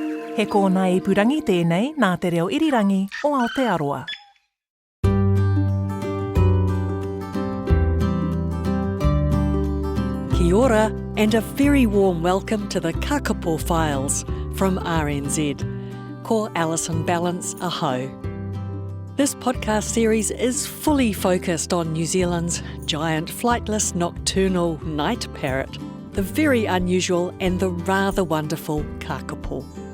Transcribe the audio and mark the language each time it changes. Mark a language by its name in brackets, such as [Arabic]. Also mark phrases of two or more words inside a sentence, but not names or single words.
[Māori] He kōna I purangi tēnei nā te reo irirangi o Aotearoa. Kia ora, [English] and a very warm welcome to the Kākāpō Files from RNZ. [Māori] Ko Alison Balance Ahau. [English] This podcast series is fully focused on New Zealand's giant flightless nocturnal night parrot, the very unusual and the rather wonderful Kākāpō.